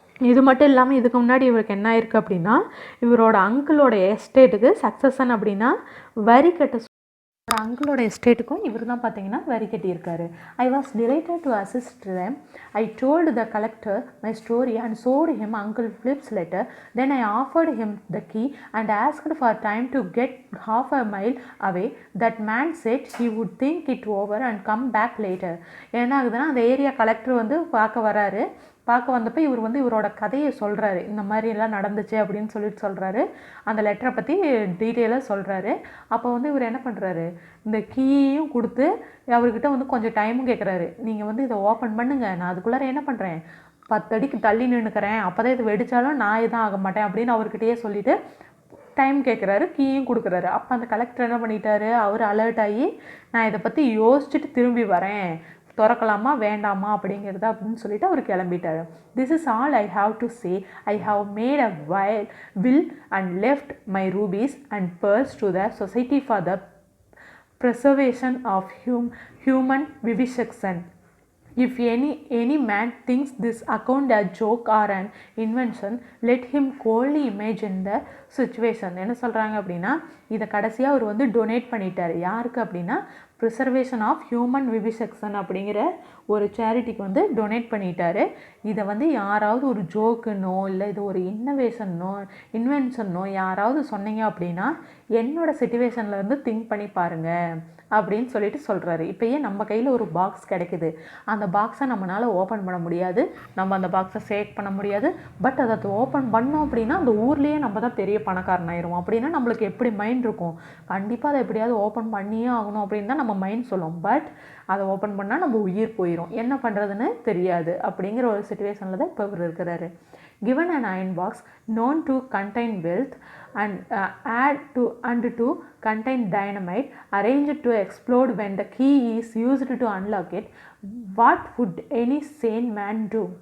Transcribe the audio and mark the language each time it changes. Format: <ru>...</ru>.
<ta>இது மட்டும் இல்லாமல் இதுக்கு முன்னாடி இவருக்கு என்ன ஆயிருக்கு அப்படின்னா, இவரோட அங்கிளோட எஸ்டேட்டுக்கு சக்சஷன் அப்படின்னா வரி கட்ட அங்கிளோட எஸ்டேட்டுக்கும் இவர் தான் பார்த்தீங்கன்னா வரி கட்டியிருக்காரு.</ta> <en>I was delighted to assist them. I told the collector my story and showed him uncle Philip's letter. Then I offered him the key and asked for time to get half a mile away. That man said he would think it over and come back later.</en> <ta>என்ன ஆகுதுன்னா, அந்த area collector வந்து பார்க்க வராரு. பார்க்க வந்தப்போ இவர் வந்து இவரோட கதையை சொல்கிறாரு, இந்த மாதிரி எல்லாம் நடந்துச்சு அப்படின்னு சொல்கிறாரு. அந்த லெட்டரை பற்றி டீட்டெயிலாக சொல்கிறாரு. அப்போ வந்து இவர் என்ன பண்ணுறாரு, இந்த கீயையும் கொடுத்து அவர்கிட்ட வந்து கொஞ்சம் டைமும் கேட்குறாரு. நீங்கள் வந்து இதை ஓப்பன் பண்ணுங்கள், நான் அதுக்குள்ளார என்ன பண்ணுறேன் 10 அடிக்கு தள்ளி நின்றுக்கிறேன், அப்போ தான் இது வெடித்தாலும் நான் இதான் ஆக மாட்டேன் அப்படின்னு அவர்கிட்டயே சொல்லிவிட்டு டைம் கேட்குறாரு, கீயும் கொடுக்குறாரு. அப்போ அந்த கலெக்டர் என்ன பண்ணிட்டாரு, அவர் அலர்ட் ஆகி நான் இதை பற்றி யோசிச்சுட்டு திரும்பி வரேன், திறக்கலாமா வேண்டாமா அப்படிங்கிறத அப்படின்னு சொல்லிட்டு அவர் கிளம்பிட்டார்.</ta> <en>This is all I have to say. I have made a will and left my rupees and pears to the society for the preservation of human vivisection. If any man thinks this account a joke or an invention, let him coldly imagine the situation.</en> <ta>என்ன சொல்கிறாங்க அப்படின்னா, இதை கடைசியாக அவர் வந்து donate பண்ணிட்டார். யாருக்கு அப்படின்னா, preservation of human vivisection அப்படிங்கிற ஒரு சேரிட்டிக்கு வந்து டொனேட் பண்ணிட்டாரு. இதை வந்து யாராவது ஒரு ஜோக்குன்னோ இல்லை இது ஒரு இன்வென்ஷன்னோ யாராவது சொன்னீங்க அப்படின்னா என்னோடய சிச்சுவேஷனில் இருந்து திங்க் பண்ணி பாருங்கள் அப்படின்னு சொல்லிட்டு சொல்கிறாரு. இப்போயே நம்ம கையில் ஒரு பாக்ஸ் கிடைக்குது, அந்த பாக்ஸை நம்மளால் ஓப்பன் பண்ண முடியாது, நம்ம அந்த பாக்ஸை சேக் பண்ண முடியாது. பட் அதை ஓப்பன் பண்ணோம் அப்படின்னா அந்த ஊர்லேயே நம்ம தான் பெரிய பணக்காரன் ஆயிரும். அப்படின்னா நம்மளுக்கு எப்படி மைண்ட் இருக்கும், கண்டிப்பாக அதை எப்படியாவது ஓப்பன் பண்ணியே ஆகணும் அப்படின்னு தான் நம்ம மைண்ட் சொல்லும். பட் அதை ஓப்பன் பண்ணால் நம்ம உயிர் போயிடும், என்ன பண்ணுறதுன்னு தெரியாது. அப்படிங்கிற ஒரு சிச்சுவேஷனில் தான் இப்போ இவர் இருக்கிறாரு.</ta> <en>Given an iron box known to contain wealth and to contain dynamite arranged to explode when the key is used to unlock it, what would any sane man do?</en>